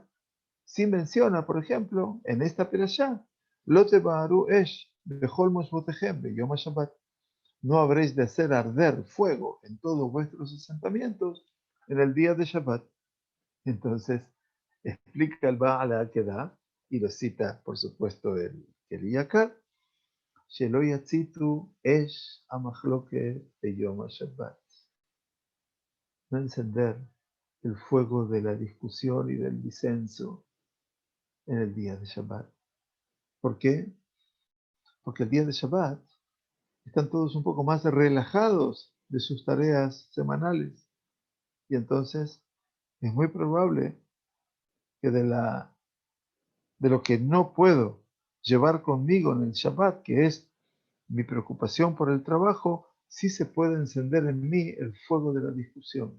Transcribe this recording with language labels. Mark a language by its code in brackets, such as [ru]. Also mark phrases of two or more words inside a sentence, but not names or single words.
[es] Sí menciona, por ejemplo, en esta perashá, [he] לא תבערו אש בכל מושבותיכם ביום השבת. [es] No habréis de hacer arder fuego en todos vuestros asentamientos en el día de Shabbat. Entonces, explica el Baal Akedah y lo cita, por supuesto, el Iyakar. [he] שלא יצית אש המחלוקת ביום השבת. [es] No encender el fuego de la discusión y del disenso en el día de Shabbat. ¿Por qué? Porque el día de Shabbat están todos un poco más relajados de sus tareas semanales y entonces es muy probable que de lo que no puedo llevar conmigo en el Shabbat, que es mi preocupación por el trabajo, sí se puede encender en mí el fuego de la discusión.